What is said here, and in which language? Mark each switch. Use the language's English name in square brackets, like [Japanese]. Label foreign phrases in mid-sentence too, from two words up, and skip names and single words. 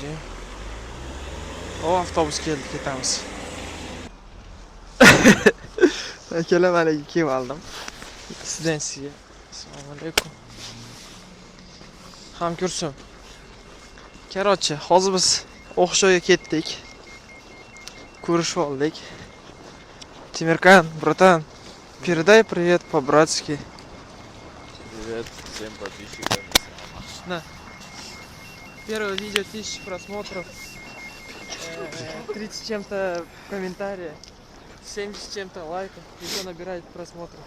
[Uzbek] O avtobus keldi, ketamiz. Akalar, mana kelib oldim. Studentsiya. Assalomu alaykum. Hamkursum. Короче, hozir biz o'qish joyiga ketdik. Ko'rishib oldik. Timirkan, bratan, [Russian] передай привет по-братски. Привет всем подписчикам. На. Первое видео 1000 просмотров. 30 чем-то комментариев. 70 чем-то лайков. Видео набирает просмотров.